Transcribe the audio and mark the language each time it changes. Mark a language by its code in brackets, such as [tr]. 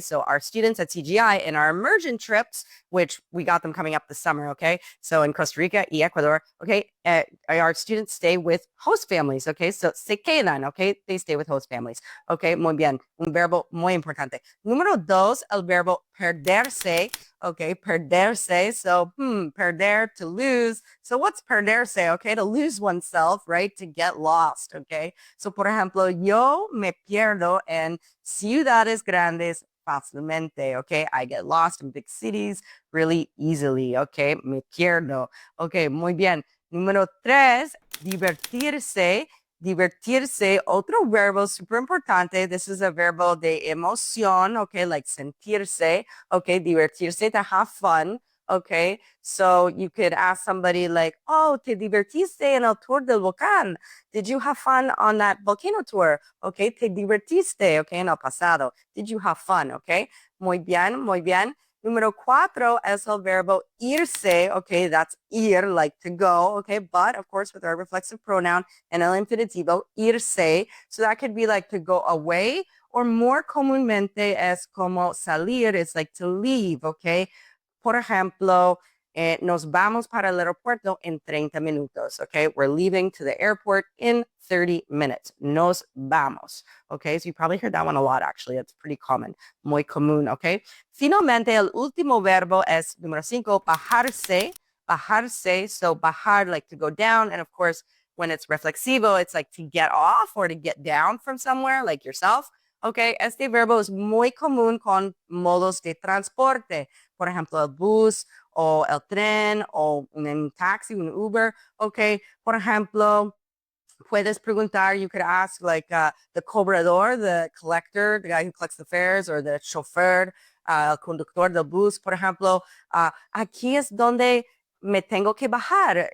[en] So our students at CGI in our immersion trips, which we got them coming up this summer, okay? So in Costa Rica y Ecuador, okay? Our students stay with host families, okay? So [es] se quedan, [en] okay? They stay with host families, okay? [es] Muy bien. Un verbo muy importante. Número dos, el verbo perderse, okay? Perderse. [en] So, perder, to lose. So what's perderse, okay? To lose oneself, right? To get lost, okay? [es] So, por ejemplo, yo me pierdo en ciudades grandes fácilmente, okay? [en] I get lost in big cities really easily, okay? [es] Me pierdo. Okay, muy bien. Número tres, divertirse. [en] Divertirse, [es] otro verbo super importante. [en] This is a [es] verbo de emoción, [en] okay, like sentirse, okay, divertirse, to have fun, okay. So you could ask somebody like, oh, [es] ¿te divertiste en el tour del volcán? [en] Did you have fun on that volcano tour? Okay, [es] ¿te divertiste? [en] Okay, [es] en el pasado. [en] Did you have fun? [es] Okay, muy bien, muy bien. Número cuatro es el verbo irse. [en] Okay, that's ir, like to go. Okay, but of course with our reflexive pronoun and el infinitivo, irse. So that could be like to go away, or more [es] comúnmente es como salir. [en] It's like to leave. [es] Okay, por ejemplo, nos vamos para el aeropuerto en 30 minutos, okay? [en] We're leaving to the airport in 30 minutes. [es] Nos vamos, [en] okay? So you probably heard that one a lot, actually. It's pretty common, [es] muy común, okay? Finalmente, el último verbo es número 5, bajarse. [en] Bajarse, so bajar, like to go down. And of course, when it's reflexivo, it's like to get off or to get down from somewhere, like yourself. [es] Okay, este verbo es muy común con modos de transporte. Por ejemplo, el bus o el tren o un taxi, un Uber. Okay, por ejemplo, puedes preguntar, [en] you could ask like the cobrador, the collector, the guy who collects the fares, or the chauffeur, [es] el conductor del bus, por ejemplo, aquí es donde me tengo que bajar.